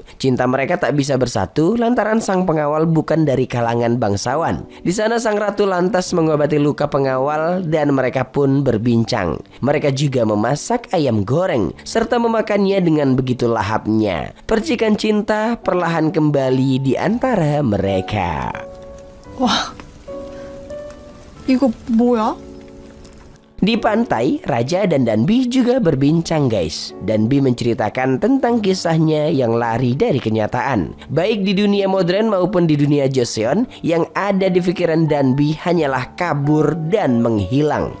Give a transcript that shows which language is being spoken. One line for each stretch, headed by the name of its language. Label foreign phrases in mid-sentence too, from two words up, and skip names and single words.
Indonesian: Cinta mereka tak bisa bersatu lantaran sang pengawal bukan dari kalangan bangsawan. Di sana sang Ratu lantas mengobati luka pengawal dan mereka pun berbincang. Mereka juga memasak ayam goreng serta memakannya dengan begitu lahapnya. Percikan cinta perlahan kembali di antara mereka.
Korean: 와, 이거 뭐야?
Indonesian: Di pantai, Raja dan Danbi juga berbincang guys. Danbi menceritakan tentang kisahnya yang lari dari kenyataan. Baik di dunia modern maupun di dunia Joseon, yang ada di pikiran Danbi hanyalah kabur dan menghilang.